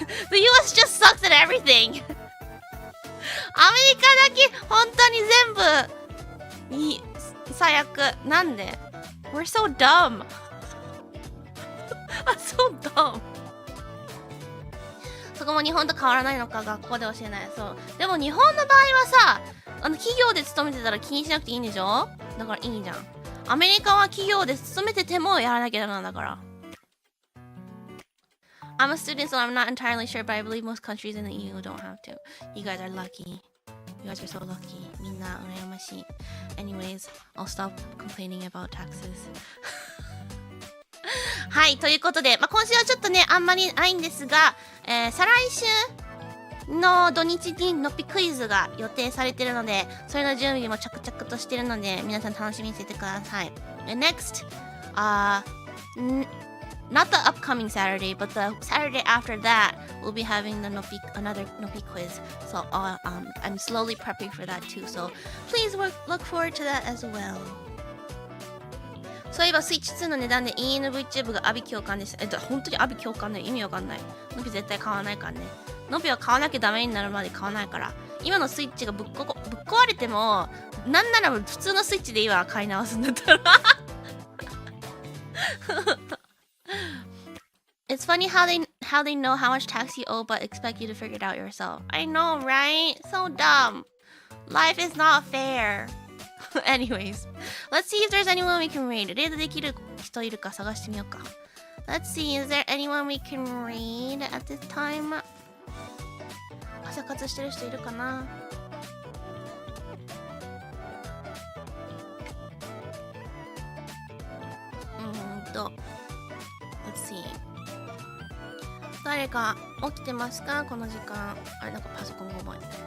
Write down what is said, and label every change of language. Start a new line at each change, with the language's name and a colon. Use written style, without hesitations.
English: The US just sucks at everything.
Japanese: アメリカだけ本当に全部に最悪。なんで
English: We're so dumb. So dumb.
Japanese: そこも日本と変わらないのか、学校で教えない。そう。でも日本の場合はさ、企業で勤めてたら気にしなくていいんでしょ。だからいいじゃん。アメリカは企業で勤めててもやらなきゃダメなんだから。
English: I'm a student, so I'm not entirely sure, but I believe most countries in the EU don't have to. You guys are lucky. You guys are so lucky.
Japanese: みんな羨ましい。
English: Anyways, I'll stop complaining about taxes.
Japanese: はい、ということで、今週はちょっとね、あんまりないんですが、再来週の土日にのっぴクイズが予定されてるので、それの準備も着々としてるので、皆さん楽しみにしててください。
English: Next, not the upcoming Saturday, but the Saturday after that, we'll be having the another Nopi quiz. So I'm slowly prepping for that too. So please look forward to that as well.
Japanese: そういえばスイッチ2の値段で ENVTube が阿ビ共感でした。本当に阿ビ共感ね、意味わかんない。ノビ絶対買わないからね。ノビは買わなきゃダメになるまで買わないから。今のスイッチがぶっ壊れても、なんなら普通のスイッチでいいわ、買い直すんだったら。
English: It's funny how they know how much tax you owe but expect you to figure it out yourself. I know, right? So dumb. Life is not fair. Anyways, let's see if there's anyone we can read.
Japanese: レードできる人いるか探してみようか。
English: Let's see, is there anyone we can read at this time?
Japanese: 朝活してる人いるかな。
English: Let's see.
Japanese: 誰か起きてますかこの時間。あれ、なんかパソコンが重い。